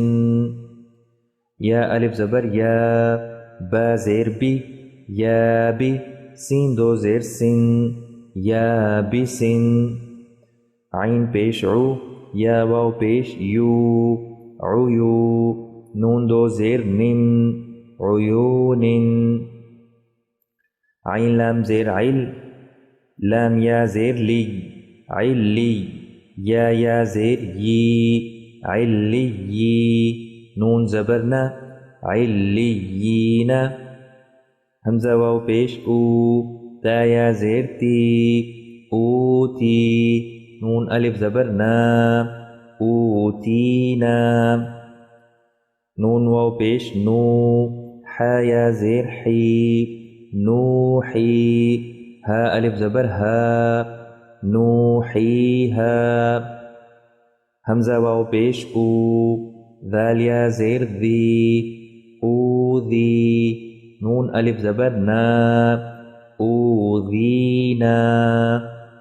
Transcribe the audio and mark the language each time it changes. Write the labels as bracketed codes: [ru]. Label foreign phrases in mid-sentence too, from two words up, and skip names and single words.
[ur] یا الف زبر یا، با زیر بی، یا بی، سین دو زیر سن، یا بسن، عین پیش عو، یا واو پیش یو، عیو، نون دو زیر نن، عیون، عین لام زیر عل، لام یا زیر لی، علی، یا زیر یی، علی، نون زبرنا، علیین، حمزہ واو پیش او، تا یا زیر تی، اوتی، نون الف زبرنا، اوتینا، نون واو پیش نو، حا یا زیر حی نوحی ہا الف زبر ہا نوحیہا حمزہ واو پیش او ذال یا زیر ذی اوذی نون الف زبر نا اوذینا